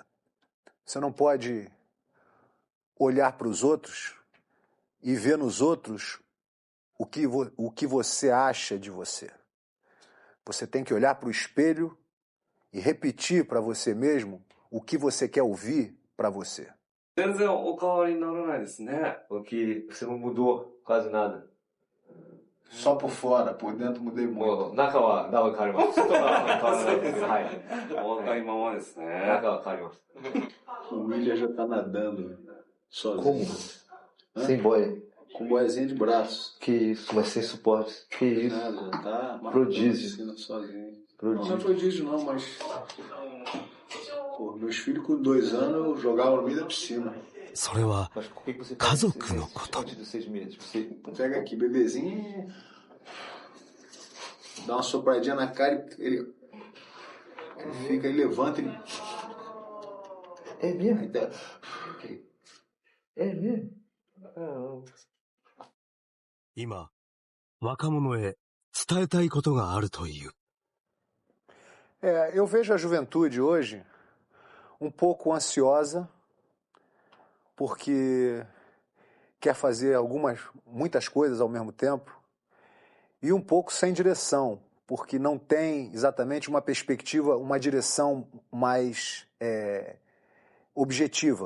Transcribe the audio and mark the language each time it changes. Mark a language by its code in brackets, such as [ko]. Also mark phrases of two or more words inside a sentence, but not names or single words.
[pt] Você não pode olhar para os outros e ver nos outros o que você acha de você. Você tem que olhar para o espelho e repetir para você mesmo o que você quer ouvir para você. [ja] 全然お変わりにならないですね。 [pt] O que você não mudou quase nada. Só por fora, por dentro mudei muito. [ja] 中はだいぶ変わります。外は変わらないです。はい。同じままですね。中は変わります。 [pt] O William já tá nadando sozinho. Como? Sem boia. Com boiazinha de braço. Que isso, mas sem suporte. Que isso. Nada, tá Prodígio. Sozinho. Prodígio. Não é prodígio não, mas... Pô, meus filhos com 2 anos jogavam no meio da piscina. [ja] それは家族のこと。 [pt] Pega aqui, bebezinho. Dá uma sopradinha na cara e ele fica, ele levanta, ele... É mesmo? É mesmo? [ja] 今、若者へ伝えたいことがあるという。 [pt] Eu vejo a juventude hoje um pouco ansiosa, porque quer fazer muitas coisas ao mesmo tempo, e um pouco sem direção, porque não tem exatamente uma perspectiva, uma direção mais objetiva.